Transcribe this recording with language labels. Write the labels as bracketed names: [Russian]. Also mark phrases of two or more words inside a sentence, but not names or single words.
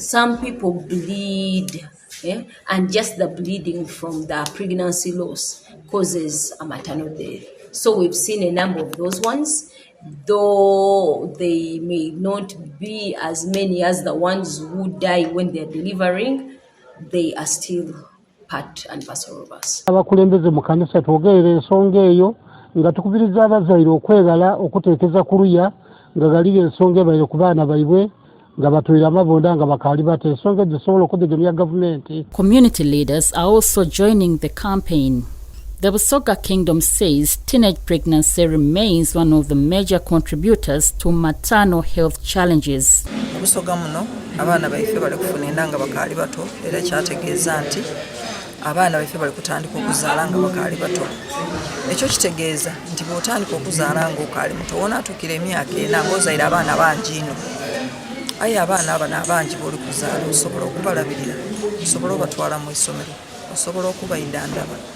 [English] Some people bleed, and just the bleeding from the pregnancy loss causes a maternal death. So we've seen a number of those ones, though they may not be as many as the ones who die when they're delivering, they are still part and parcel of us. [Soga] Abakulembeze mu kanisa twogerera ensonga eyo nga tukubiriza abazaire okwegala okuteekeza ku luya nga galira ensonga ebaire ku baana baibwe nga batwira amabonda nga bakaali bato ensonga zisobola okudegemya gavumenti. [English] Community leaders are also joining the campaign. The Busoga Kingdom says teenage pregnancy remains one of the major contributors to maternal health challenges. [Soga] Busoga muno abaana baife bali kufuna endanga bakaali bato era kyategeeza nti abaana baife bali kutandika okuzaala nga bakaali bato. Ekyo kitegeeza nti bw'otandika okuzaala ng'okaali muto wona atukira emyaka ena ng'ozaire abaana bangi ino. Aye abaana abano abangi b'oli kuzaala osobola okubalabirira, osobola obatwala mu isomero, osobola okubayindandaba.